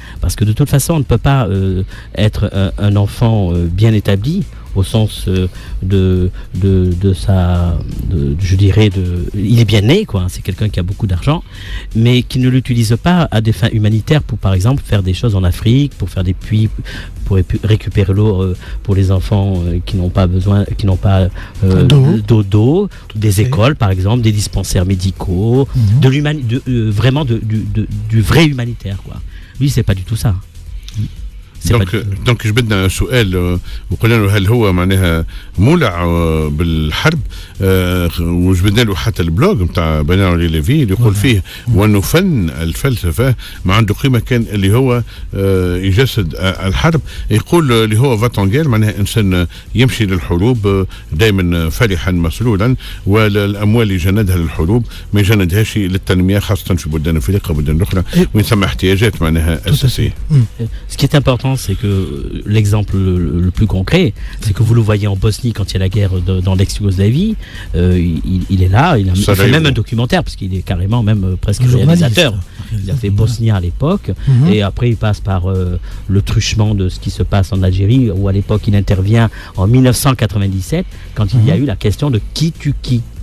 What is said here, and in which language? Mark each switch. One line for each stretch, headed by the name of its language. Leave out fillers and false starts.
French: Parce que de toute façon, on ne peut pas être un enfant bien établi au sens je dirais il est bien né quoi, c'est quelqu'un qui a beaucoup d'argent mais qui ne l'utilise pas à des fins humanitaires pour par exemple faire des choses en Afrique, pour faire des puits pour récupérer l'eau pour les enfants qui n'ont pas besoin, qui n'ont pas d'eau, des écoles par exemple, des dispensaires médicaux, vraiment du vrai humanitaire quoi. Lui c'est pas du tout ça.
Arabic: دونك جبدنا سؤال وقلنا له هل هو معناها مولع بالحرب وجبدنا له حتى البلوج نتاع بنيامين ليفي اللي يقول فيه وانه فن الفلسفه ما عنده قيمه كان اللي هو يجسد الحرب. يقول اللي هو فاتونغير معناها انسان يمشي للحروب دائما فرحا مسرولا والاموال اللي جندها للحروب ما يجندهاش للتنميه خاصه في بلدان افريقيا وبلدان اخرى وين ثم احتياجات معناها اساسيه.
French: Ce qui est important c'est que l'exemple le plus concret, c'est que vous le voyez en Bosnie quand il y a la guerre dans l'ex-Yougoslavie, il est là, il fait même un documentaire parce qu'il est carrément même presque réalisateur. Il a fait Bosnie à l'époque et après il passe par le truchement de ce qui se passe en Algérie où à l'époque il intervient en 1997 quand il y a eu la question de qui tue qui.